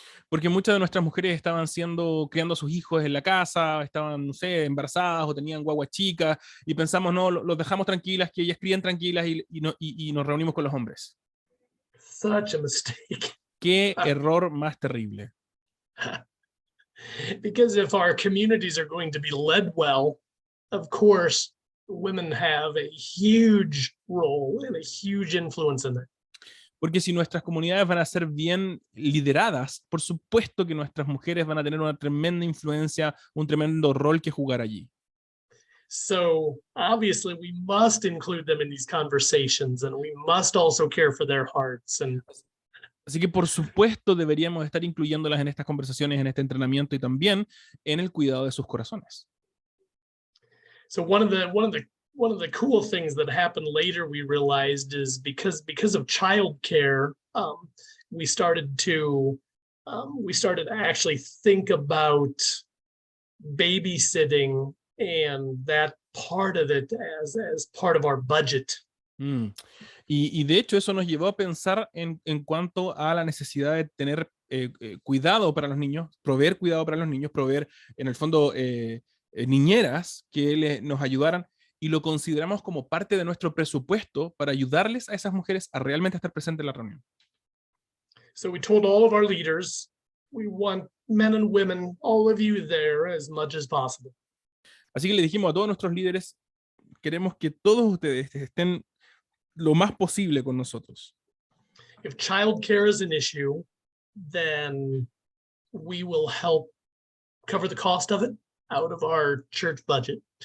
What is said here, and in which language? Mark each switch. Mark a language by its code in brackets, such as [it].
[es] Porque muchas de nuestras mujeres estaban criando a sus hijos en la casa, estaban, no sé, embarazadas o tenían guaguas chicas, y pensamos, no, los dejamos tranquilas, que ellas críen tranquilas y nos reunimos con los hombres. [en] Such a mistake. [es] Qué error más terrible. [en] Because if our communities are going to be led well, of course, women have a huge role and a huge influence in that. [es] Porque si nuestras comunidades van a ser bien lideradas, por supuesto que nuestras mujeres van a tener una tremenda influencia, un tremendo rol que jugar allí. [en] So obviously we must include them in these conversations, and we must also care for their hearts. [es] Así que por supuesto deberíamos estar incluyéndolas en estas conversaciones, en este entrenamiento y también en el cuidado de sus corazones. [en] So one of the cool things that happened later we realized is because of childcare, we started to actually think about babysitting and that part of it as part of our budget. [es] Y de hecho eso nos llevó a pensar en cuanto a la necesidad de tener cuidado para los niños, proveer cuidado para los niños, proveer en el fondo niñeras que nos ayudaran, y lo consideramos como parte de nuestro presupuesto para ayudarles a esas mujeres a realmente estar presentes en la reunión. [en] So we told all of our leaders, we want men and women, all of you there as much as possible. [es] Así que le dijimos a todos nuestros líderes, queremos que todos ustedes estén lo más posible con nosotros. [en] If childcare is an issue, then we will help cover the cost of it out of our church budget.